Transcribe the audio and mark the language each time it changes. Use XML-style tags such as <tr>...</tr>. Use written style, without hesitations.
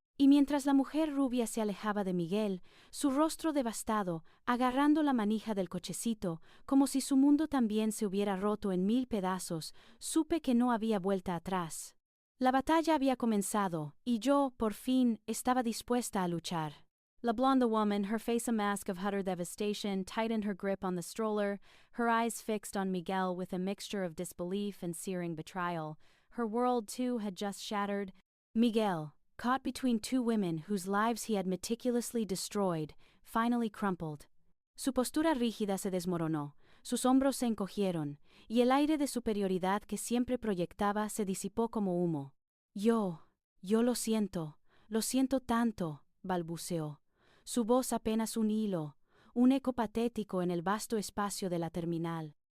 <es>Y mientras la mujer rubia se alejaba de Miguel, su rostro devastado, agarrando la manija del cochecito, como si su mundo también se hubiera roto en 1000 pedazos, supe que no había vuelta atrás. La batalla había comenzado, y yo, por fin, estaba dispuesta a luchar.</es> <en>La blonde woman, her face a mask of utter devastation, tightened her grip on the stroller, her eyes fixed on Miguel with a mixture of disbelief and searing betrayal. Her world, too, had just shattered. Miguel, caught between two women whose lives he had meticulously destroyed, finally crumpled.</en> <es>Su postura rígida se desmoronó, sus hombros se encogieron, y el aire de superioridad que siempre proyectaba se disipó como humo. Yo lo siento tanto», balbuceó, su voz apenas un hilo, un eco patético en el vasto espacio de la terminal.</es>